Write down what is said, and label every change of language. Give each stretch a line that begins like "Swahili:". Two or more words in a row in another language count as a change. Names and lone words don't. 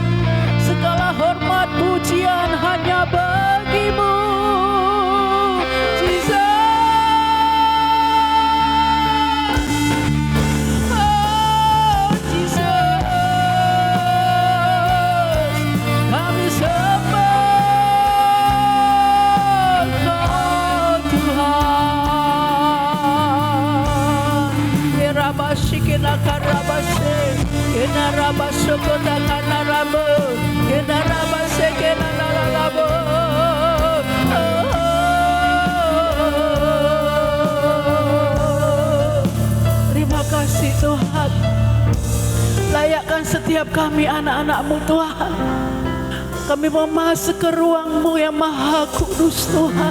Indonesian: Segala hormat pujian hanya bagi-Mu Jesus. Oh Jesus, kami sembah Kau Tuhan. Yerabashikina karabase, kena rabasokota kana rabo, kena rabase kena rabo. Terima kasih Tuhan. Layakkan setiap kami anak-anak-Mu Tuhan. Kami mau masuk ke ruang-Mu yang maha kudus Tuhan.